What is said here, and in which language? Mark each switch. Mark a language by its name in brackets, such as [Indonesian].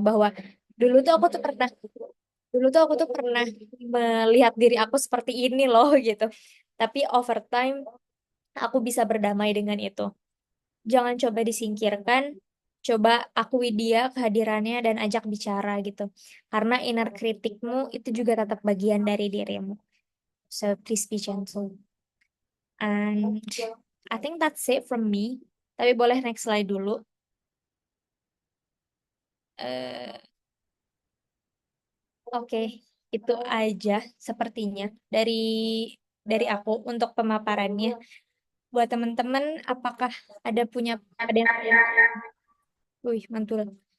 [Indonesian] Bahwa dulu tuh aku tuh pernah, dulu tuh aku tuh pernah melihat diri aku seperti ini loh gitu. Tapi [English] over time [Indonesian] aku bisa berdamai dengan itu. Jangan coba disingkirkan, coba akui dia kehadirannya dan ajak bicara gitu. Karena inner kritikmu itu juga tetap bagian dari dirimu. [English] So please be gentle. And I think that's it from me. [Indonesian] Tapi boleh [English] next slide [Indonesian] dulu. Eh, Oke, itu aja sepertinya dari aku untuk pemaparannya. Buat teman-teman, apakah ada yang wih, mantul.